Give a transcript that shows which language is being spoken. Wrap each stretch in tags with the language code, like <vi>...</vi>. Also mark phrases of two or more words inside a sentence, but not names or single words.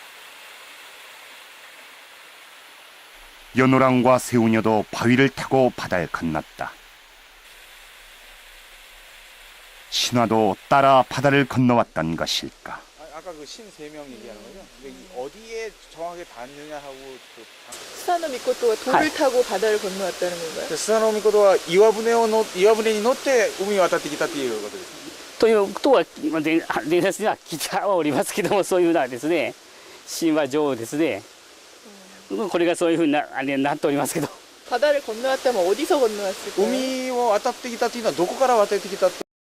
<ko>연호랑과 새우녀도 바위를 타고 바다를 건넜다. 신화도 따라 바다를 건너왔던 것일까? 아까 그 신 세 명 얘기하는 거죠? 어디에 정확하게 닿느냐 하고 스사노 미코토가 돌을 타고 바다를 건너왔다는 건가요?</ko> <ja>スサノオミコトは岩船に乗って海を渡ってきたっていうことです。ということは伝説には聞いてはおりますけども、そういうようなですね、神話上ですね、これがそういうふうになっておりますけど。</ja> <ko>바다를 건너왔다면 어디서 건너왔을까요?</ko> <ja>海を渡ってきたっていうのはどこから渡ってきたって</ja>